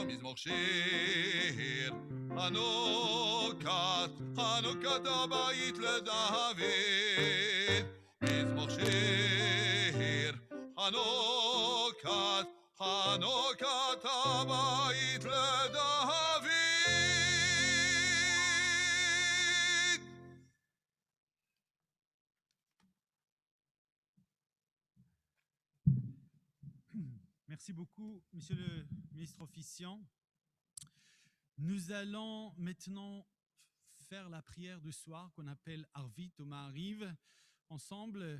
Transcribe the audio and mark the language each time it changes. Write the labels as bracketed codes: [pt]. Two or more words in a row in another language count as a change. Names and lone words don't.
[he] מזמור שיר. חנוכת הבית לדוד, מזמור שיר. חנוכת הבית לדוד. [fr] Merci beaucoup, Monsieur le ministre officiant. Nous allons maintenant faire la prière du soir qu'on appelle Arvit ou Ma'ariv ensemble.